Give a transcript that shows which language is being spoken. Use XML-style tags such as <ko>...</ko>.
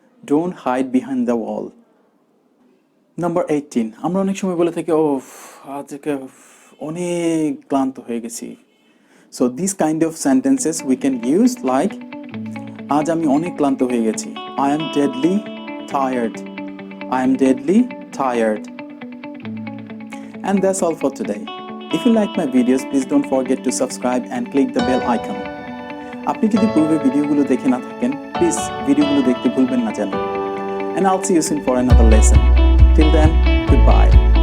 <en>Don't hide behind the wall. Number 18.</en> <bn>আমরা অনেক সময় বলে থাকি ও আজকে অনেক ক্লান্ত হয়ে গেছি।</bn> <en>so this kind of sentences we can use like</en> <bn>আজ আমি অনেক ক্লান্ত হয়ে গেছি।</bn> <en>I am deadly tired. I am deadly tired. And that's all for today. If you like my videos, please don't forget to subscribe and click the bell icon.</en> <bn>আপনি যদি পূর্বে ভিডিওগুলো দেখে না থাকেন, প্লিজ ভিডিওগুলো দেখতে ভুলবেন না যেন।</bn> <en>And I'll see you soon for another lesson. Till then, goodbye.</en>